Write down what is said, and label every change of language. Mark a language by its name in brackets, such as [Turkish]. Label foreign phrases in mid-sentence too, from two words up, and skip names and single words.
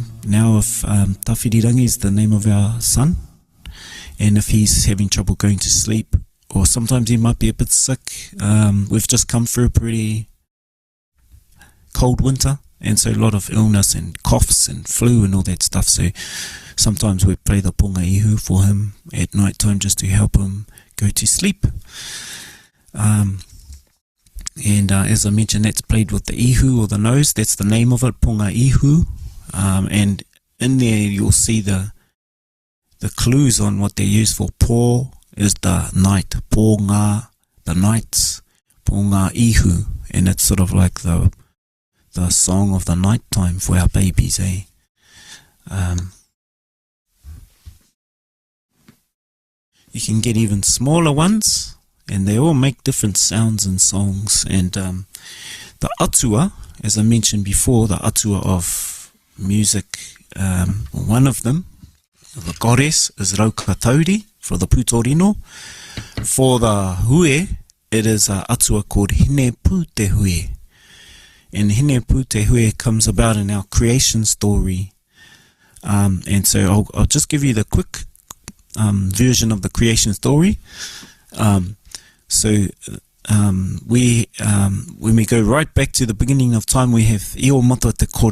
[English] Now, if Tawhirirangi is the name of our son, and if he's having trouble going to sleep, or sometimes he might be a bit sick, we've just come through a pretty cold winter, and so a lot of illness and coughs and flu and all that stuff. So sometimes we play the [Māori] ponga ihu [English] for him at night time just to help him go to sleep. And as I mentioned, that's played with the ihu or the nose. That's the name of it, [Māori] ponga ihu. [English] And in there you'll see the clues on what they're used for. Po is the night, ponga, the nights, [Māori] ponga ihu, [English] and it's sort of like the the song of the night time for our babies, eh? You can get even smaller ones, and they all make different sounds and songs. And the Atua, as I mentioned before, the Atua of music, one of them, the goddess, is Raukatauri for the Putorino. For the Hue, it is an Atua called Hine Pū Te Hue. And Hine Pū Te Hue comes about in our creation story. And so I'll just give you the quick version of the creation story. When we go right back to the beginning of time, we have Io Mata Te Kore.